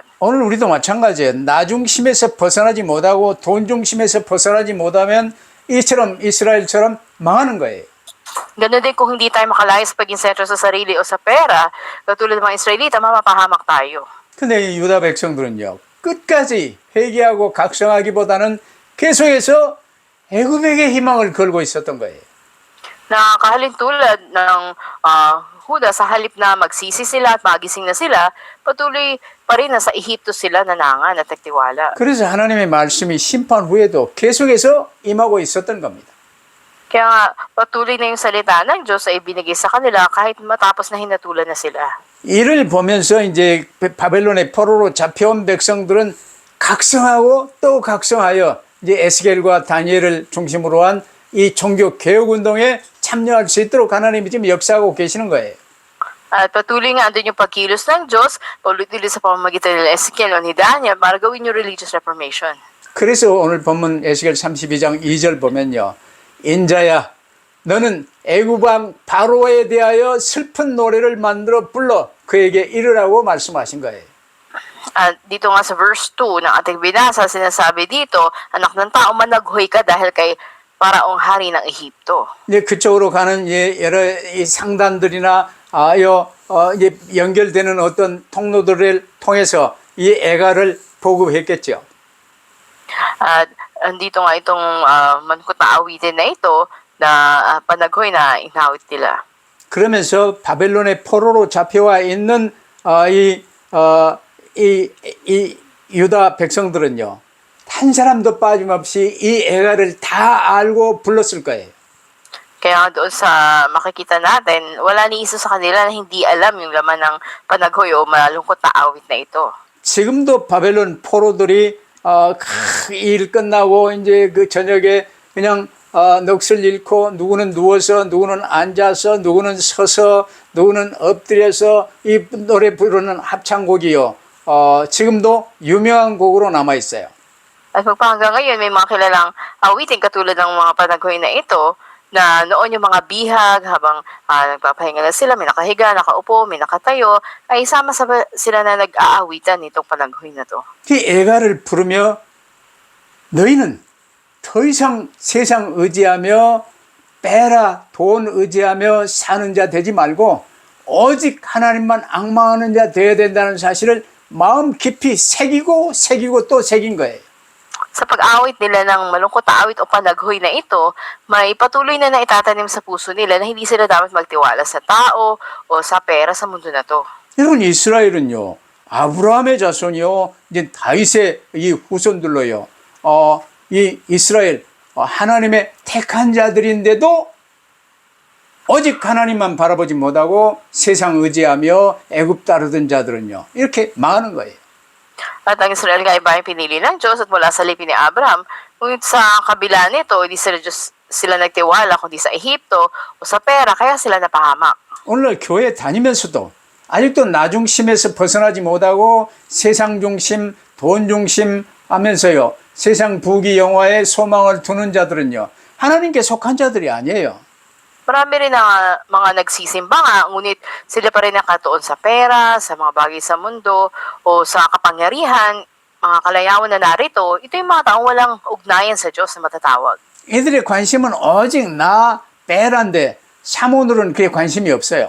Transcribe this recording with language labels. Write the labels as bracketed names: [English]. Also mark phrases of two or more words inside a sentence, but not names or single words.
[Korean] 오늘 우리도 마찬가지예요. 나 중심에서 벗어나지 못하고 돈 중심에서 벗어나지 못하면 이처럼 이스라엘처럼 망하는 거예요. [Filipino] Ganun din kung hindi tayo makalaya sa paging sentro sa sarili o sa pera, katulad ng mga Israelita, mapapahamak tayo. [Korean] 근데 이 유다 백성들은요. 끝까지 회개하고 각성하기보다는 계속해서 애굽에게 희망을 걸고 있었던 거예요. [Filipino] Na kahalin tulad ng Huda, sa halip na magsisi sila at magising na sila, patuloy pa rin na sa Ehipto sila nanangan at nagtiwala. [Korean] 그래서 하나님의 말씀이 심판 후에도 계속해서 임하고 있었던 겁니다. [Filipino] Kaya nga, patuloy na yung salita ng Diyos ay binigay sa kanila kahit matapos na hinatulan na sila. [Korean] 이를 보면서 이제 바벨론의 포로로 잡혀온 백성들은 각성하고 또 각성하여 이제 에스겔과 다니엘을 중심으로 한 이 종교 개혁 운동에 참여할 수 있도록 하나님이 지금 역사하고 계시는 거예요. [Filipino] At patuloy nga andun yung pagkilos ng Diyos, paulit-ulit sa pamamagitan nila Ezekiel o ni Daniel para gawin yung [English] religious reformation. [Korean] 그래서 오늘 본문 에스겔 32장 2절 보면요. 인자야 너는 애굽 왕 바로에 대하여 슬픈 노래를 만들어 불러 그에게 이르라고 말씀하신 거예요. [Filipino] At dito nga sa verse 2 ng ating binasa, sinasabi dito, anak ng tao, managhoy ka dahil kay paraong hari ng Ehipto. [Korean] 이제 그쪽으로 가는 여러 이 상단들이나 이제 연결되는 어떤 통로들을 통해서 이 애가를 보급했겠죠. [Filipino] At andito nga itong mankut na awitin na ito na panaghoy na inawit nila. [Korean] 그러면서 바벨론의 포로로 잡혀와 있는 이 유다 백성들은요. 한 사람도 빠짐없이 이 애가를 다 알고 불렀을 거예요. [Filipino] Kaya doon sa makikita natin, wala ni isa sa kanila na hindi alam yung laman ng panaghoy o malungkot na awit na ito. [Korean] 지금도 바벨론 포로들이 일 끝나고 이제 그 저녁에 그냥 넋을 잃고 누구는 누워서 누구는 앉아서 누구는 서서 누구는 엎드려서 이 노래 부르는 합창곡이요. 지금도 유명한 곡으로 남아 있어요. [Filipino] At magpahanggang ngayon, may mga kilalang awitin katulad ng mga panaghoy na ito na noon yung mga bihag habang nagpapahinga na sila, may nakahiga, nakaupo, may nakatayo, ay sama-sama sila na nag-aawitan nitong panaghoy na to. [Korean] 이 애가를 부르며 너희는 더 이상 세상 의지하며 빼라 돈 의지하며 사는 자 되지 말고 오직 하나님만 앙망하는 자 되어야 된다는 사실을 마음 깊이 새기고 또 새긴 거예요. [Filipino] Sa pag-awit nila ng malungkot na awit o panaghoy na ito, may patuloy na naitatanim sa puso nila na hindi sila dapat magtiwala sa tao o sa pera sa mundo na to. [Korean] 여러분 이스라엘은요 아브라함의 자손이요 이제 다윗의 이 후손들로요 이 이스라엘 하나님의 택한 자들인데도 오직 하나님만 바라보지 못하고 세상 의지하며 애굽 따르던 자들은요 이렇게 망하는 거예요. [Filipino] At ang Israel nga iba yung pinili ng Diyos at mula sa lipi ni Abraham, ngunit sa kabila nito, hindi sila nagtiwala kundi sa Ehipto o sa pera, kaya sila napahamak. [Korean] 오늘날 교회 다니면서도 아직도 나 중심에서 벗어나지 못하고 세상 중심, 돈 중심 하면서요. 세상 부귀 영화에 소망을 두는 자들은요. 하나님께 속한 자들이 아니에요. [Filipino] Marami rin na mga nagsisimba nga, ngunit sila pa rin nakatuon sa pera, sa mga bagay sa mundo, o sa kapangyarihan, mga kalayawan na narito. Ito yung mga taong walang ugnayan sa Diyos na matatawag. [Korean] 이들의 관심은 오직 나, 빼란데 사모들은 그에 관심이 없어요.